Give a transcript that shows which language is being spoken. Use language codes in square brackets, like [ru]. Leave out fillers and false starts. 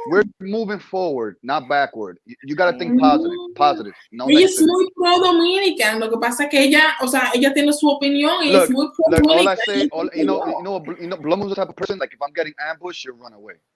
[en] We're moving forward, not backward. You got to think positive. No. [es] Ella es muy pro Dominican. Lo que pasa es que ella tiene su opinión y es muy pro Dominican. [en] All I say, you know, Blood Moon's the type of person like if I'm getting ambushed, she'll run away.